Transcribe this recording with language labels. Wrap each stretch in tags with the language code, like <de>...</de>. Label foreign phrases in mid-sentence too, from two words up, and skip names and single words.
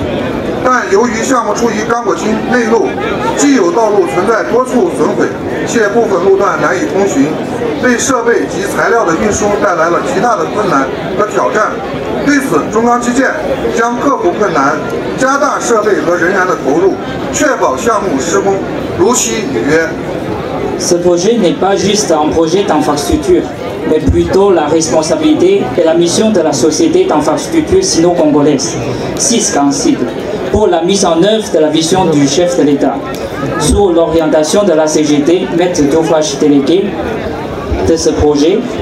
<zh>但由于项目处于刚果金内陆，既有道路存在多处损毁，且部分路段难以通行，对设备及材料的运输带来了极大的困难和挑战。对此，中钢基建将克服困难，加大设备和人员的投入，确保项目施工如期履约。</zh> <fr>Ce projet n'est pas juste un projet d'infrastructure, mais plutôt la responsabilité et la mission de la Société d'infrastructure sino-congolaise, SISC en sigle, pour la mise en œuvre de la vision du chef de l'État, sous l'orientation de la CGT, maître d'ouvrage délégué de ce projet.</fr>